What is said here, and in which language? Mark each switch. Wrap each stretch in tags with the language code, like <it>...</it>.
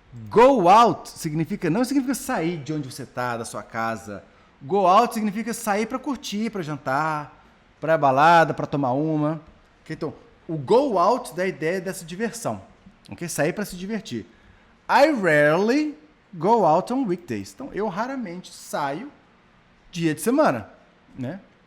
<pt>Go out não significa sair de onde você está, da sua casa. Go out significa sair para curtir, para jantar, para balada, para tomar uma. Okay? Então, o go out dá a ideia dessa diversão. Okay? Sair para se divertir.</pt> <en>I rarely go out on weekdays.</en> <pt>Então, eu raramente saio dia de semana, né?</pt>